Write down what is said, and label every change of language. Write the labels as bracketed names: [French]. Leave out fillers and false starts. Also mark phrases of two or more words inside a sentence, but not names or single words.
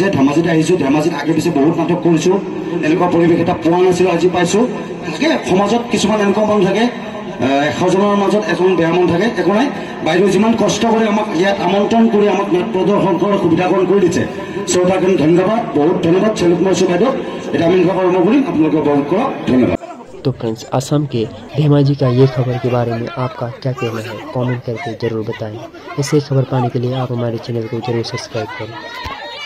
[Assamese] ধেমাজিত আহিছোঁ, ধেমাজিত আগে পিছে বহুত নাটক কৰিছোঁ, এনেকুৱা পৰিৱেশ এটা পোৱা নাছিলোঁ, আজি পাইছোঁ। থাকে সমাজত কিছুমান এনেকুৱা মানুহ থাকে 100জনৰ মাজত এখন বেয়া মন থাকে, একো নাই। বাইদেউ যিমান কষ্ট কৰি আমাক ইয়াত আমন্ত্ৰণ কৰি আমাক নাট প্ৰদৰ্শন কৰাৰ সুবিধাকৰণ কৰি দিছে, চ' তাৰ কাৰণে ধন্যবাদ, বহুত ধন্যবাদ। চেলুট মাৰিছোঁ বাইদেউ। এতিয়া আমি কৰ্ম কৰিম, আপোনালোকে বহুত কৰক, ধন্যবাদ। [Hindi] तो फ्रेंड्स, असम के धेमाजी का ये खबर के बारे में आपका क्या कहना है, कमेंट करके ज़रूर बताएं। ऐसे खबर पाने के लिए आप हमारे चैनल को जरूर सब्सक्राइब करें।